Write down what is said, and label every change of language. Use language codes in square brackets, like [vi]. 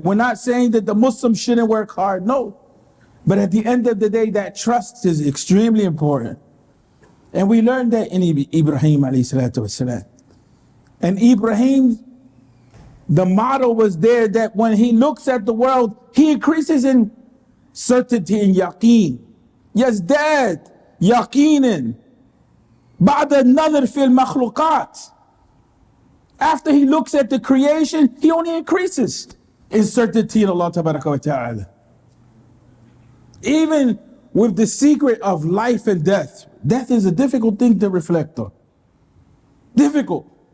[en] We're not saying that the Muslims shouldn't work hard. No. But at the end of the day, that trust is extremely important. And we learned that in Ibrahim alayhi salatu wasalam. And Ibrahim, the model was there that when he looks at the world, he increases in certainty and yaqeen. [ar] يزداد يقينا بعد النظر في المخلوقات. [en] After he looks at the creation, he only increases in certainty in Allah tabaraka wa ta'ala. Even with the secret of life and death, death is a difficult thing to reflect on. Difficult.